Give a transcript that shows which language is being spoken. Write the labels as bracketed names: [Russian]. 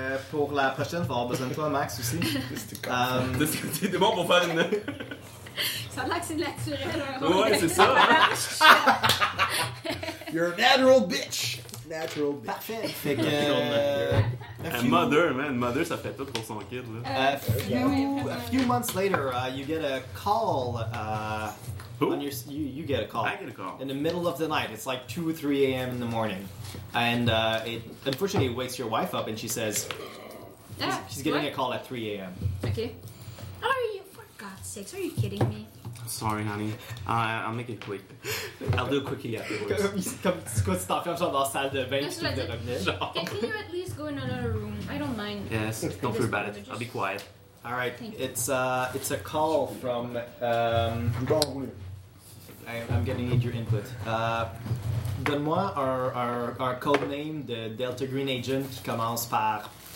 [French] Pour la prochaine, il va avoir besoin de toi, Max, aussi. C'était con. T'es bon pour faire une... Ça a l'air que c'est naturel. Ouais, c'est ça. [English] You're a natural bitch. Natural bitch. [French] Parfait. Fait que... [English] mother, man. [French] Mother, ça fait tout pour son kid, là. [English] A few months later, you get a call. Who? On your, you get a call. I get a call. In the middle of the night. It's like 2 or 3 a.m. in the morning. And it unfortunately it wakes your wife up and she says... She's getting what? A call at 3 a.m. Okay. How are you? Sakes, are you kidding me? Sorry, honey. I'll make it quick. I'll do a quickie afterwards. [French] Comme tu peux t'enfermer dans la salle de bain, tu peux te revenir. [English] Can you at least go in another room? I don't mind. Yes, don't worry about it. I'll be quiet. All right. It's a call from... I'm gonna need your input. [French] Donne-moi [English] our code name, the Delta Green Agent, [French] qui commence par...